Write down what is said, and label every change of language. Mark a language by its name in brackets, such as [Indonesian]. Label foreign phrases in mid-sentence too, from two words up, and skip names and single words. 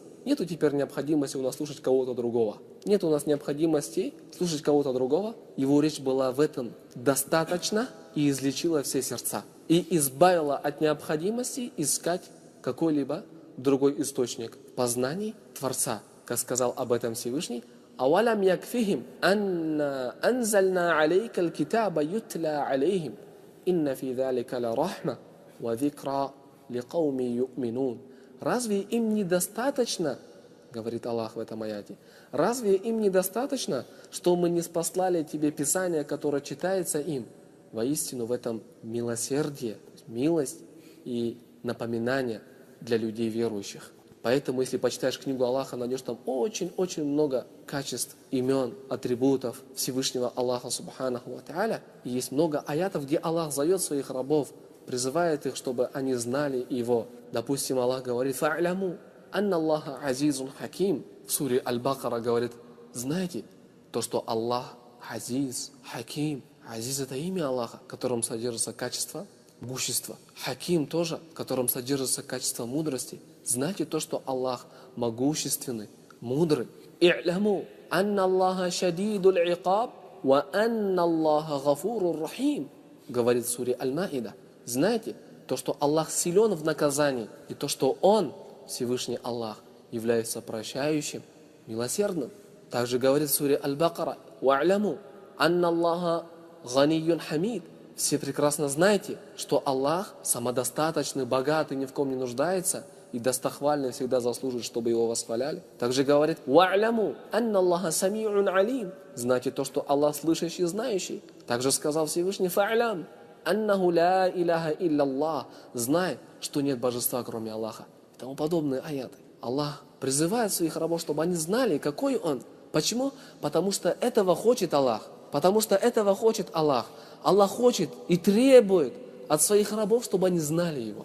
[Russian] Нету теперь необходимости у нас слушать кого-то другого. Нет у нас необходимости слушать кого-то другого. Его речь была в этом достаточно и излечила все сердца. И избавила от необходимости искать какой-либо другой источник познаний Творца. Как сказал об этом Всевышний, [Arabic] «أولم يكفهم أنا أنزلنا عليك الكتاب يتلى عليهم، إن في ذلك لرحمة وذكرى لقوم يؤمنون». [Russian] Разве им недостаточно, говорит Аллах в этом аяте, разве им недостаточно, что мы не спаслали тебе Писание, которое читается им? Воистину в этом милосердие, милость и напоминание для людей верующих. Поэтому, если почитаешь книгу Аллаха, найдешь там очень-очень много качеств, имен, атрибутов Всевышнего Аллаха [Arabic] سبحانه وتعالى. [Russian] И есть много аятов, где Аллах зовет своих рабов, призывает их, чтобы они знали Его. Допустим, Аллах говорит: [Arabic] «فاعلموا أن الله عزيز حكيم». [Russian] В суре Аль-Бакара говорит: знаете то, что Аллах [Arabic] عزيز، حكيم. [Russian] Азиз — это имя Аллаха, в котором содержится качество могущества. Хаким тоже, в котором содержится качество мудрости. Знаете то, что Аллах могущественный, мудрый. [Arabic] «اعلموا أن الله شديد العقاب وأن الله غفور رحيم», [Russian] говорит в суре Аль-Маида. Знаете то, что Аллах силен в наказании, и то, что Он, Всевышний Аллах, является прощающим милосердным. Также говорит в суре Аль-Бакара: [Arabic] «واعلموا أن الله غني حميد». [Russian] Все прекрасно знаете, что Аллах самодостаточный, богатый, ни в ком не нуждается, и достохвальный всегда заслужит, чтобы его восхваляли. Также говорит: [Arabic] «واعلموا أن الله سميع عليم». [Russian] Знайте то, что Аллах слышащий и знающий. Также сказал Всевышний: [Arabic] «فاعلم أنه لا إله إلا. [Russian] Знай, что нет божества, кроме Аллаха». И тому подобные аяты. Аллах призывает своих рабов, чтобы они знали, какой Он. Почему? Потому что этого хочет Аллах. Потому что этого хочет Аллах. Аллах хочет и требует от своих рабов, чтобы они знали Его.